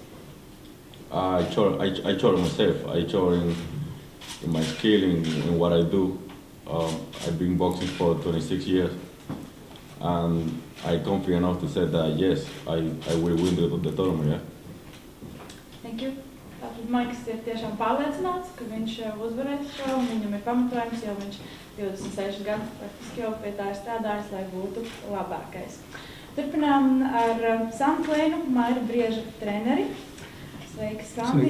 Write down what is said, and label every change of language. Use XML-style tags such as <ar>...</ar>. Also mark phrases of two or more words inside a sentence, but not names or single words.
<en>I sure myself. I sure in my skill, in what I do. I've been boxing for 26 years, and I'm confident enough to say that yes, I will win the tournament. Yeah. Thank you.</en> <lv>Tātad Maiks ir tiešām pārliecināts, ka viņš uzvarēs šo, un viņam ir pamatojums, jo viņš 26 gadu praktiski jau pie tā ir strādājis, lai būtu labākais. Turpinām ar Santlēnu, Maira Brieža treneri. Sveiki, Santi.</lv>